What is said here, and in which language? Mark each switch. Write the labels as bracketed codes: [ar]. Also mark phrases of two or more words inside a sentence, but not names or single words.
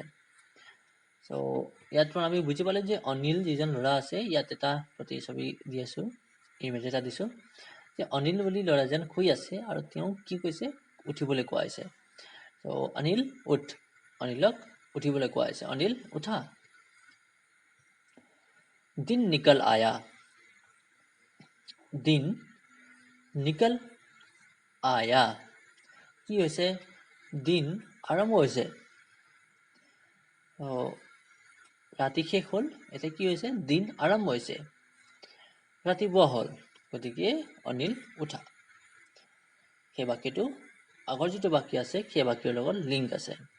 [as] সো ইয়াত আমি বুজি পালোঁ যে অনিল যিজন ল'ৰা আছে, ইয়াত এটা প্ৰতিছবি দি আছোঁ, ইমেজ এটা দিছোঁ যে অনিল বুলি ল'ৰাজন শুই আছে আৰু তেওঁ কি কৈছে, উঠিবলৈ কোৱা হৈছে। সো অনিল উঠ, অনিলক উঠিবলৈ কোৱা হৈছে, অনিল উঠা। [hi] दिन निकल आया, दिन निकल आया, [as] কি হৈছে, দিন আৰম্ভ হৈছে। ৰাতি শেষ হ'ল, এতিয়া কি হৈছে, দিন আৰম্ভ হৈছে, ৰাতিপুৱা হ'ল, গতিকে অনিল উঠা। সেই বাক্যটো আগৰ যিটো বাক্য আছে সেই বাক্যৰ লগত লিংক আছে।